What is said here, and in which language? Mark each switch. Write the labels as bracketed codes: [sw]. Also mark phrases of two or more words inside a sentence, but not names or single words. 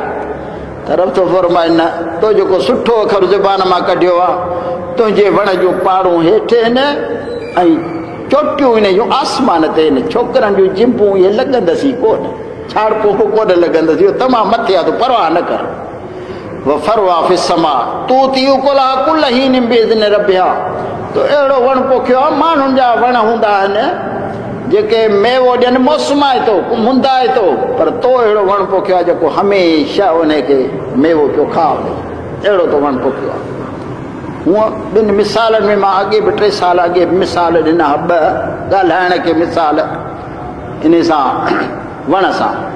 [sd] तरफ़ थो फरमाए न, तो जेको सुठो अखर ज़बान मां कढियो आहे, तुंहिंजे वण जूं पाड़ूं हेठि आहिनि ऐं चोटियूं इन जूं आसमान ते आहिनि। छोकिरनि जूं जिंबूं इहे लॻंदसि कोन, छाड़पूं कोन लॻंदसि, इहो तमामु मथे आहे, तूं परवाह न कर। [ar] وفرعها في السماء تؤتي أكلها كل حين بإذن ربها, [sd] तो अहिड़ो वण पोखियो आहे। माण्हुनि जा वण हूंदा आहिनि जेके मेवो ॾियनि, मौसमाए थो, मुंदाए थो, पर तो अहिड़ो वण पोखियो आहे जेको हमेशह उनखे मेवो पियो खावे, अहिड़ो तो वण पोखियो आहे। हूअं ॿिनि मिसालनि में मां अॻे बि 3 साल अॻे मिसाल ॾिना, 2 ॻाल्हाइण खे मिसाल इन सां वण सां।